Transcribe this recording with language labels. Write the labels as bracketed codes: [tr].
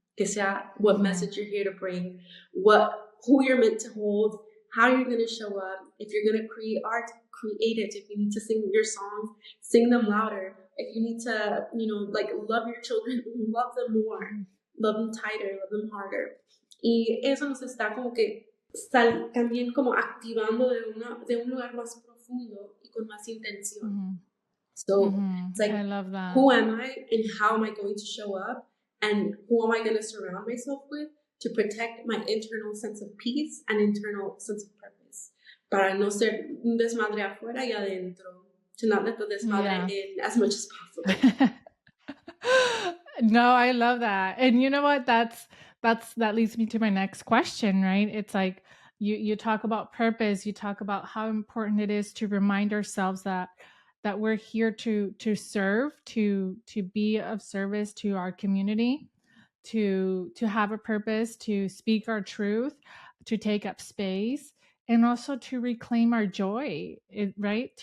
[es] Que sea [en] what message you're here to bring, who you're meant to hold, how you're going to show up. If you're going to create art, create it. If you need to sing your songs, sing them louder. If you need to, like love your children, love them more, love them tighter, love them harder. [es] Y eso nos está como que también como activando de un lugar más profundo y con más intención. [en] So it's like, I love that. Who am I and how am I going to show up? And who am I going to surround myself with to protect my internal sense of peace and internal sense of purpose? [es] Para no ser un desmadre afuera y adentro. [en] To not let the desmadre in as much as possible. No, I love that. And you know what? That leads me to my next question, right? It's like you talk about purpose, you talk about how important it is to remind ourselves that we're here to serve, to be of service to our community, to have a purpose, to speak our truth, to take up space, and also to reclaim our joy, right?